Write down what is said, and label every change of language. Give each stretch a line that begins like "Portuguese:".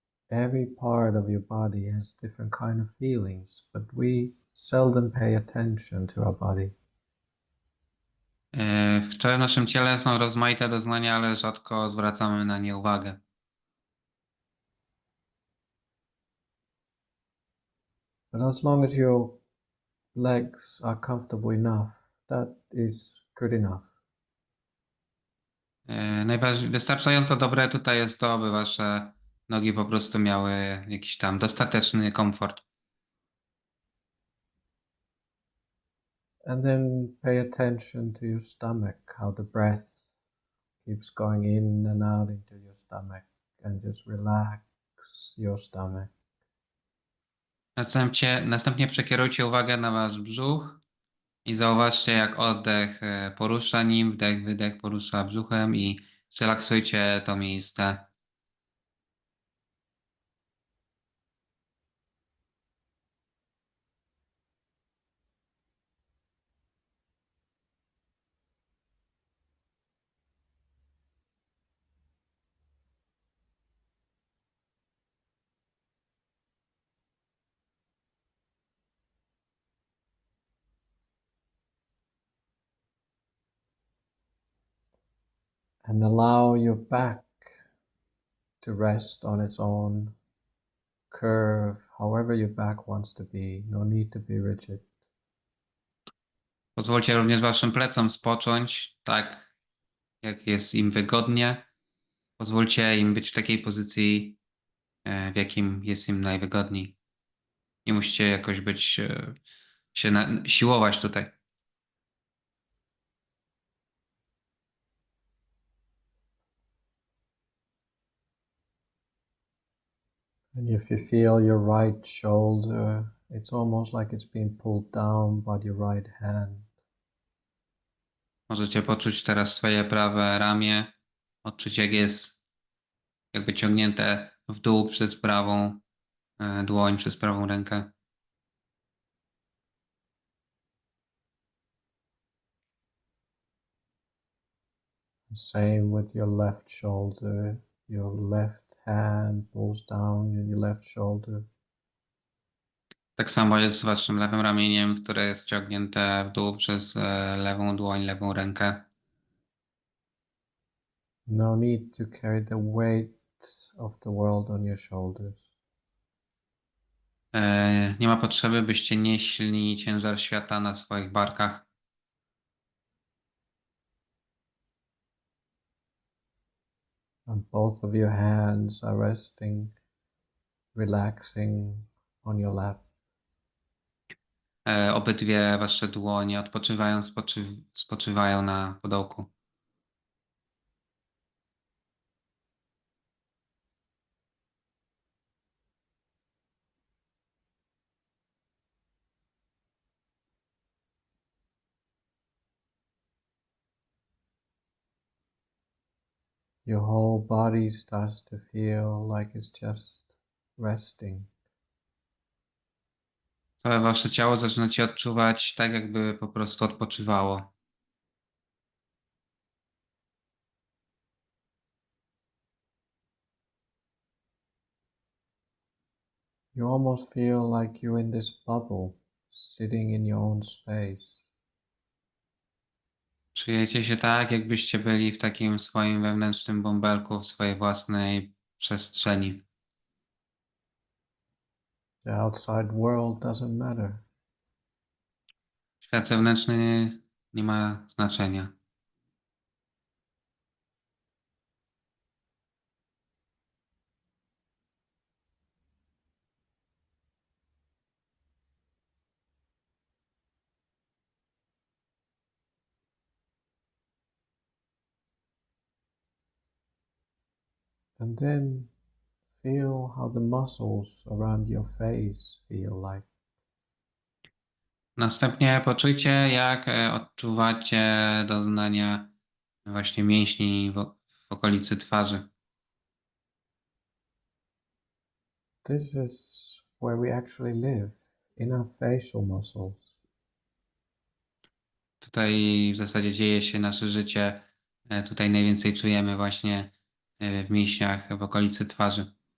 English: Every part of your body has different kind of feelings, but we seldom pay attention to our body.
Polish: W całym naszym ciele są rozmaite doznania, ale rzadko zwracamy na nie uwagę.
English: But as long as your legs are comfortable enough, that is good enough.
Polish: Wystarczająco dobre tutaj jest to, aby wasze nogi po prostu miały jakiś tam dostateczny komfort.
English: And then pay attention to your stomach, how the breath keeps going in and out into your stomach, and just relax your stomach.
Polish: Następnie przekierujcie uwagę na wasz brzuch i zauważcie, jak oddech porusza nim, wdech, wydech porusza brzuchem i zrelaksujcie to miejsce.
English: And allow your back to rest on its own curve, however your back wants to be. No need to be rigid.
Polish: Pozwólcie również waszym plecom spocząć tak, jak jest im wygodnie. Pozwólcie im być w takiej pozycji, w jakim jest im najwygodniej. Nie musicie jakoś być, siłować tutaj.
English: And if you feel your right shoulder It's almost like it's being pulled down by your right hand.
Polish: Możecie poczuć teraz swoje prawe ramię, odczuć jak jest jakby ciągnięte w dół przez prawą dłoń, przez prawą rękę.
English: Same with your left shoulder. Your left hand pulls down your left shoulder.
Polish: Tak samo jest z waszym lewym ramieniem, które jest ciągnięte w dół przez lewą dłoń, lewą rękę.
English: No need to carry the weight of the world on your shoulders.
Polish: Nie ma potrzeby, byście nieśli ciężar świata na swoich barkach.
English: And both of your hands are resting, relaxing on your lap.
Polish: Obydwie wasze dłonie odpoczywają, spoczywają na pudełku.
English: Your whole body starts to feel like it's just resting.
Polish: Całe wasze ciało zaczynacie odczuwać tak, jakby po prostu odpoczywało.
English: You almost feel like you're in this bubble, sitting in your own space.
Polish: Czujecie się tak, jakbyście byli w takim swoim wewnętrznym bąbelku, w swojej własnej przestrzeni.
English: The outside world doesn't matter.
Polish: Świat zewnętrzny nie ma znaczenia.
English: And then feel how the muscles around your face feel like.
Polish: Następnie poczujcie, jak odczuwacie doznania właśnie mięśni w okolicy twarzy.
English: This is where we actually live, in our facial muscles.
Polish: Tutaj w zasadzie dzieje się nasze życie. Tutaj najwięcej czujemy właśnie w mięśniach w okolicy twarzy.